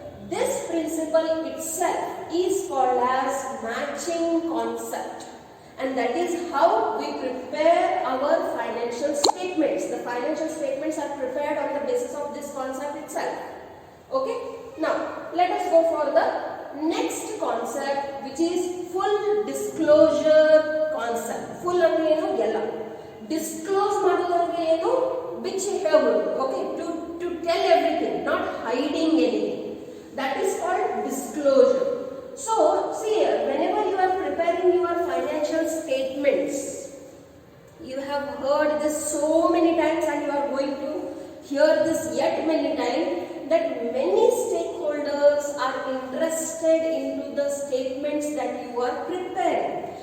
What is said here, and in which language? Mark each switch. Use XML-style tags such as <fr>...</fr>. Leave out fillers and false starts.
<en>This principle itself is called as matching concept, and that is how we prepare our financial statements. The financial statements are prepared on the basis of this concept itself. Okay, now let us go for the next concept, which is full disclosure concept.</en> <kn>Full ಅಂದ್ರೆ ಏನು ಎಲ್ಲ disclose ಮಾಡೋದಂದ್ರೆ ಏನು ಬಿಚ್ಚಿ ಹೇಳಬಹುದು.</kn> <en>Okay, to tell everything, not hiding anything. That is called disclosure. So see here, whenever you are preparing your financial statements, you have heard this so many times and you are going to hear this yet many times, that many stakeholders are interested into the statements that you are preparing.</en>